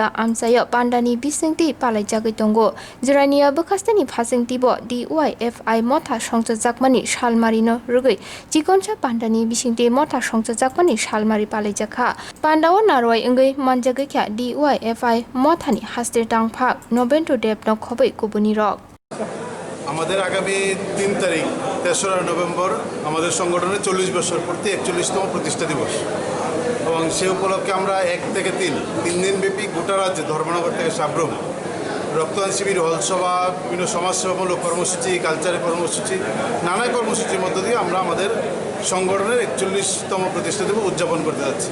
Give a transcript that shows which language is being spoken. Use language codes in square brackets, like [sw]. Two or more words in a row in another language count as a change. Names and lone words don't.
[trp] amsayo pandani bisingti palaijagai tongo jirania bokasteni phasingti bo DYFI motha songchajakmani salmarino rugei chikonsa pandani bisingti motha songchajakmani salmari palaijakha pandawo naroi engai manjagai kha DYFI mothani haste tangphak November dep no khobai kubuni rok [bn] আমাদের আগামী 3 তারিখ 3রা নভেম্বর আমাদের সংগঠনের 40 বছর পূর্তি 41তম প্রতিষ্ঠা দিবস এবং সেই উপলক্ষে আমরা 1 থেকে 3 দিন ব্যাপী গোটা রাজ্যে ধর্মনগর থেকে সাব্রম রক্তদান শিবির, হলসভা, বিভিন্ন সমাজসেবামূলক কর্মসূচি, কালচারের কর্মসূচি, নানা কর্মসূচির মধ্য দিয়ে আমরা আমাদের সংগঠনের 41তম প্রতিষ্ঠা দিবস উদযাপন করতে যাচ্ছি।